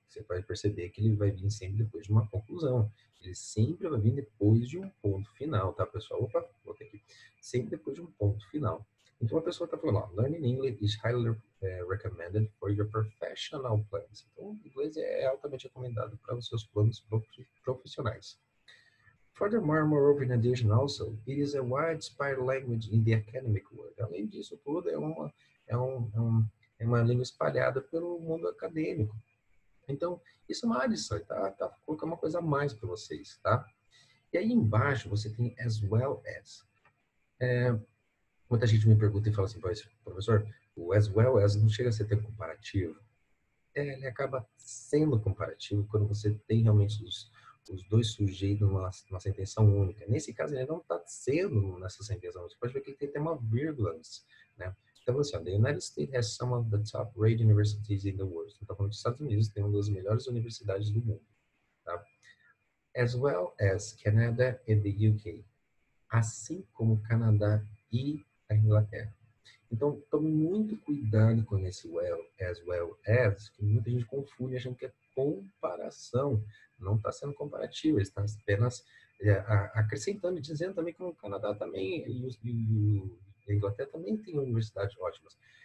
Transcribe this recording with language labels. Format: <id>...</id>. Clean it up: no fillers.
<pt>Você vai perceber que ele vai vir sempre depois de uma conclusão. Ele sempre vai vir depois de um ponto final, tá, pessoal? Opa, voltei aqui. Sempre depois de um ponto final. Então, a pessoa está falando, ó,</pt> <en>learning English is highly recommended for your professional plans.</en> <pt>Então, o inglês é altamente recomendado para os seus planos profissionais.</pt> <en>Furthermore, moreover, in addition, also, it is a widespread language in the academic world.</en> <pt>Além disso tudo, é uma língua espalhada pelo mundo acadêmico. Então, isso é uma adição, tá colocando uma coisa a mais para vocês, tá? E aí embaixo você tem as well as. Muita gente me pergunta e fala assim, professor, o as well as não chega a ser termo comparativo? Ele acaba sendo comparativo quando você tem realmente os dois sujeitos numa sentença única. Nesse caso, ele não está sendo nessa sentença única. Você pode ver que ele tem até uma vírgula antes, né? Então, assim,</pt> <en>the United States has some of the top-rated universities in the world.</en> <pt>Então, falando dos Estados Unidos, tem uma das melhores universidades do mundo, tá?</pt> <en>As well as Canada and the UK.</en> <pt>Assim como o Canadá e a Inglaterra. Então, tome muito cuidado com esse as well as, que muita gente confunde achando que é comparação. Não está sendo comparativo, ele está apenas acrescentando e dizendo também que o Canadá também e a Inglaterra também tem universidades ótimas.</pt>